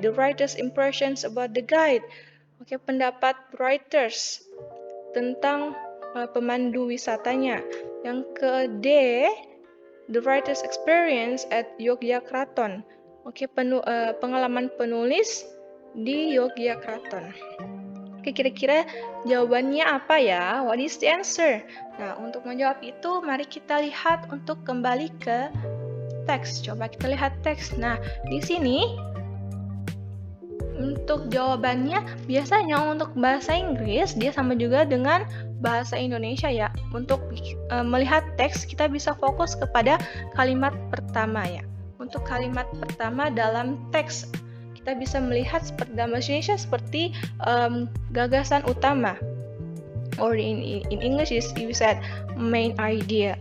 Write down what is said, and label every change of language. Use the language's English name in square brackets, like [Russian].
[English] The writer's impressions about the guide. [Indonesian] Pendapat writers tentang pemandu wisatanya. Yang ke D. [English] The writer's experience at Yogyakarta. [Indonesian] Pengalaman penulis di Yogyakarta. Kira-kira jawabannya apa ya? [English] What is the answer? [Indonesian] Nah, untuk menjawab itu, mari kita lihat untuk kembali ke teks. Coba kita lihat teks. Nah, di sini Untuk jawabannya, biasanya untuk bahasa Inggris dia sama juga dengan bahasa Indonesia ya. Untuk melihat teks kita bisa fokus kepada kalimat pertama ya. Untuk kalimat pertama dalam teks kita bisa melihat seperti dalam bahasa Indonesia seperti gagasan utama. [English] Or in English is you said main idea.